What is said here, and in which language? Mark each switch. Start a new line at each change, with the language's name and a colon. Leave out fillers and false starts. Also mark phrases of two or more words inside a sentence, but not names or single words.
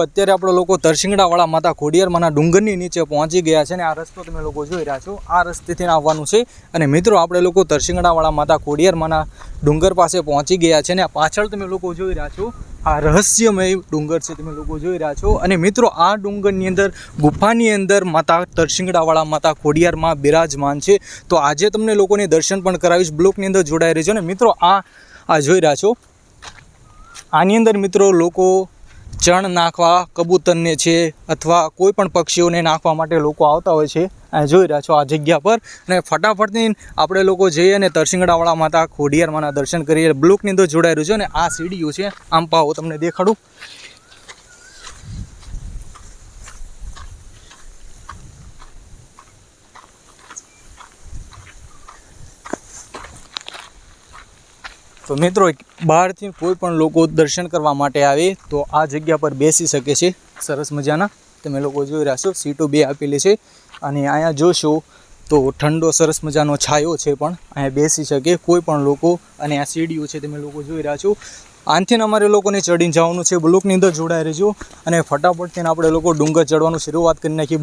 Gujarati: અત્યારે આપણે લોકો તરસિંગડાવાળા માતા ખોડિયાર માના ડુંગરની નીચે પહોંચી ગયા છે। આ રસ્તો તમે લોકો જોઈ રહ્યા છો, આ રસ્તેથી આવવાનું છે. અને મિત્રો આપણે લોકો તરસિંગડાવાળા માતા ખોડિયાર માના ડુંગર પાસે પહોંચી ગયા છે। ને આ પાછળ તમે લોકો જોઈ રહ્યા છો આ રહસ્યમય ડુંગર છે, તમે લોકો જોઈ રહ્યા છો। અને મિત્રો આ ડુંગરની અંદર ગુફાની અંદર માતા તરસિંગડાવાળા માતા ખોડિયાર માં બિરાજમાન છે। તો આજે તમને લોકોને દર્શન પણ કરાવીશ. બ્લોગની અંદર જોડાઈ રહેજો। ને મિત્રો આ જોઈ રહ્યા છો, આની અંદર મિત્રો લોકો ચણ નાખવા કબૂતરને છે અથવા કોઈપણ પક્ષીઓને નાખવા માટે લોકો આવતા હોય છે। આ જોઈ રહ્યા છો આ જગ્યા પર. ને ફટાફટથી આપણે લોકો જઈએ અને તરસિંગડાવાળા માતા ખોડિયાર માના દર્શન કરીએ। બ્લોગની અંદર જોડાઈ રહેજો. ને આ સીડીઓ છે, આમ પાવો તમને દેખાડું। તો મિત્રો બહાર થી કોઈપણ લોકો દર્શન કરવા માટે આવે તો આ જગ્યા પર બેસી શકે છે। સરસ મજાના તમે લોકો જોઈ રહ્યા છો, સીટો બે આપેલી છે। અને આયા જોશો તો ઠંડો સરસ મજાનો છાયો છે, પણ આયા બેસી શકે કોઈપણ લોકો। અને આ સીડીઓ છે તમે લોકો જોઈ રહ્યા છો। આનથી અમારે લોકોને ચઢીને જવાનું છે। બ્લોગની અંદર જોડાઈ રહેજો અને ફટાફટથી આપણે લોકો ડુંગર ચઢવાનું શરૂઆત કરી નાખી।